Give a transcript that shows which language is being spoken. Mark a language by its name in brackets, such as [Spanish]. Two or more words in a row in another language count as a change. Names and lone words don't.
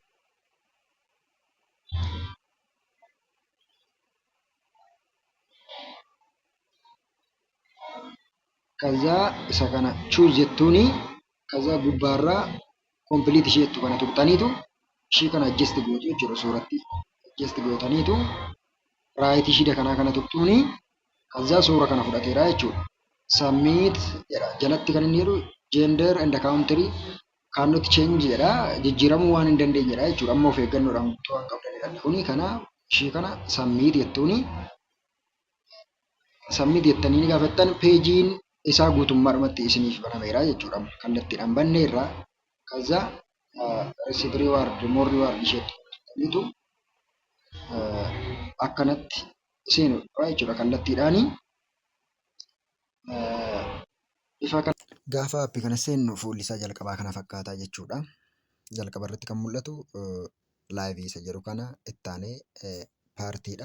[Oromo] Kazaa isa kana choose jettuuni. Kazaa gubbaarraa complete ishee jettu kana tuqxaniitu ishee kana adjust gootu jechuudha. Suuratti adjust gootaniitu right ishee kana tuqxuuni. Kazaa suura kana fudhateera jechuudha. Submit jedha jalatti kan inni jedhu [English] gender and country cannot change [Oromo] jedha. Jijjiiramuu waan hin dandeenyedha jechuudha. Amma of eeggannoodhaan guutuu waan qabdanidha. Kuni kana ishee kana submit jettuuni. Submit jettanii gaafattan peejiin isaa guutummaadhumatti isiniif banameera jechuudha. Kallattiidhaan banneerra. Kazaa [English] receive reward more reward [Oromo] isheetu akkanatti seenudha jechuudha kallattiidhaani. Gaafa aappii kana seennu fuulli isaa jalqabaa kana fakkaataa jechuudha. Jalqaba irratti kan mul'atu laayivii isa jedhu kana ittaanee paartiidha.